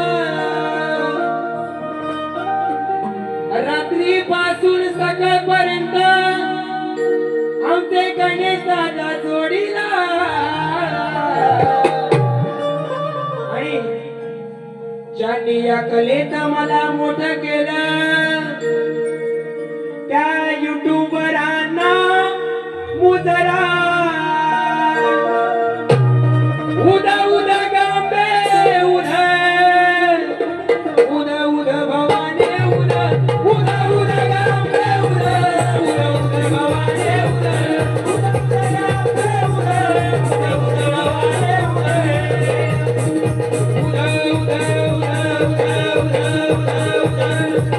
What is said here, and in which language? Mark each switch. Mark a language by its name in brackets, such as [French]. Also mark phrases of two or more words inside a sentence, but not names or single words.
[Marathi] रात्री पासून सकाळपर्यंत आमचे गणेश दादा जोडीला. आणि ज्यांनी या कलेत मला मोठं केलं त्या युट्यूबरांना मुजरा. उदा उदा गांबे उदा उदा उदा भवाने उदा उदा उदा गांबे उदा उदा उदा भवाने उदा उदा उदा गांबे उदा उदा उदा भवाने उदा उदा उदा उदा उदा उदा उदा उदा